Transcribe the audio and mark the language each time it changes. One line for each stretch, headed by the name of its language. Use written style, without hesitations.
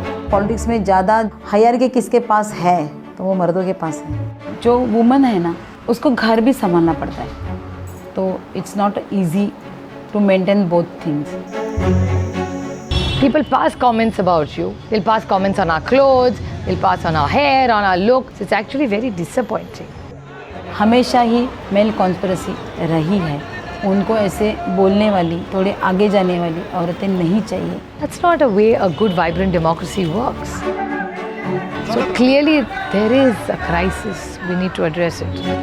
Hindi: Politics में ज़्यादा hierarchy किसके पास है तो वो मर्दों के पास है। जो वुमन है ना उसको घर भी संभालना पड़ता है, तो
English: It's not easy to maintain both things. People pass comments about you. They'll pass comments on our clothes, they'll pass on our hair, on our looks. It's actually very disappointing.
Hindi: हमेशा ही मेल कॉन्स्पिरेसी रही है, उनको ऐसे बोलने वाली, थोड़े आगे जाने वाली औरतें नहीं चाहिए।
English: That's not a way a good, vibrant democracy works. So clearly there is a crisis. We need to address it.